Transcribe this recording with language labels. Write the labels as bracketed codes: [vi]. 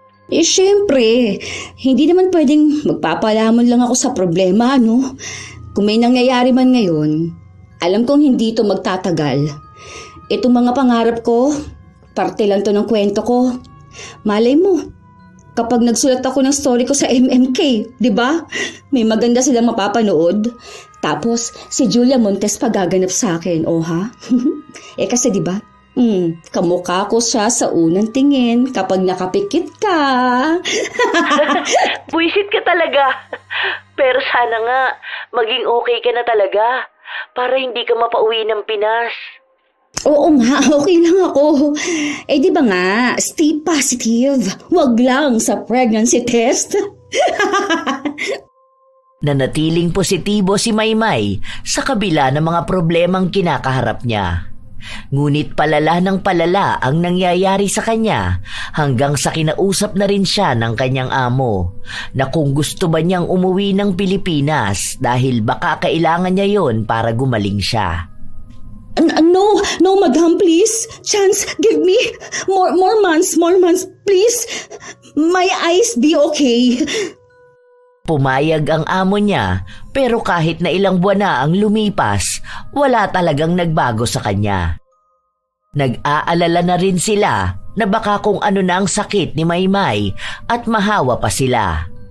[tl] Syempre, hindi naman pwedeng magpapalamon lang ako sa problema, no? Kung may nangyayari man ngayon, alam kong hindi ito magtatagal. Itong mga pangarap ko, parte lang to ng kwento ko. Malay mo, kapag nagsulat ako ng story ko sa MMK, di ba? May maganda silang mapapanood. Tapos, si Julia Montes pa gaganap sa akin, ha? Kasi di ba? Kamukha ko siya sa unang tingin kapag nakapikit ka. Buisit ka talaga. Pero sana nga, maging okay ka na talaga para hindi ka mapauwi ng Pinas. Oo nga, okay lang ako. Di ba nga, [en] stay positive. [tl] Wag lang sa pregnancy test. Nanatiling positibo si Maymay sa kabila ng mga problemang kinakaharap niya. Ngunit palala ng palala ang nangyayari sa kanya hanggang sa kinausap na rin siya ng kanyang amo na kung gusto ba niyang umuwi ng Pilipinas dahil baka kailangan niya yon para gumaling siya. [en] No, madam, please. Chance, give me more months, please. My eyes be okay. [tl] Pumayag ang amo niya pero kahit na ilang buwan na ang lumipas, wala talagang nagbago sa kanya. Nag-aalala na rin sila na baka kung ano na ang sakit ni Maymay at mahawa pa sila.